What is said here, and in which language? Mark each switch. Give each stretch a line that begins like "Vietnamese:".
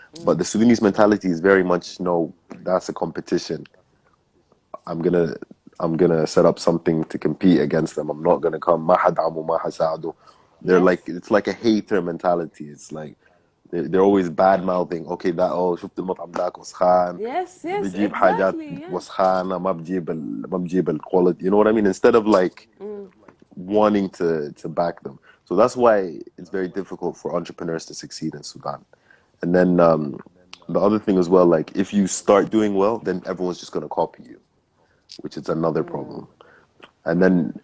English: But the Sudanese mentality is very much no, that's a competition. I'm gonna I'm gonna set up something to compete against them. I'm not gonna come.
Arabic: ما حدعمه ما حساعده.
English: They're like Yes. it's like a hater mentality. It's like they're always bad mouthing. Okay, that oh
Arabic: شفت المطعم ذاك وسخان
English: Yes, yes,
Arabic: بجيب حاجات
English: exactly. Yeah.
Arabic: وسخانة ما بجيب الquality.
English: You know what I mean? Instead of like wanting to back them. So that's why it's very difficult for entrepreneurs to succeed in Sudan. And then the other thing as well, like if you start doing well, then everyone's just gonna copy you, which is another problem. And then